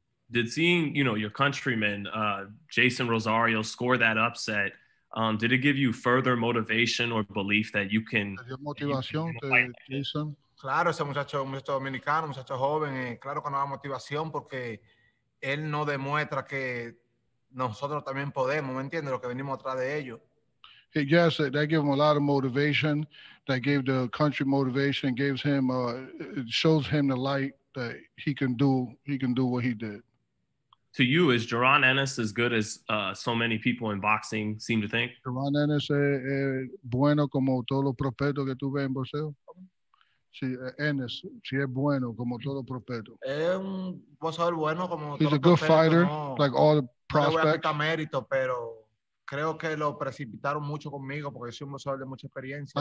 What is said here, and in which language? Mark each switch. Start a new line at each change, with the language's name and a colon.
English: Did seeing, your countryman, Jason Rosario, score that upset, did it give you further motivation or belief that you can...
Spanish: Motivación, Jason. Claro, ese muchacho dominicano, muchacho joven, claro que nos da motivación porque él nos demuestra que nosotros también podemos, ¿me entiendes? Lo que venimos atrás de ellos.
English: Yes, that gave him a lot of motivation. That gave the country motivation. Gives him, it shows him the light that he can do what he did. To you, is Jaron Ennis as good as so many people in boxing seem to think?
Spanish: Jaron Ennis es bueno como todos los prospectos que tú ves en boxeo. Sí, Ennis, sí es bueno como todos los prospectos. Es un boxeador bueno como
English: He's a good fighter, like all the prospects.
Spanish: No le voy a quitar mérito, pero creo que lo precipitaron mucho conmigo porque soy un boxeador de mucha experiencia.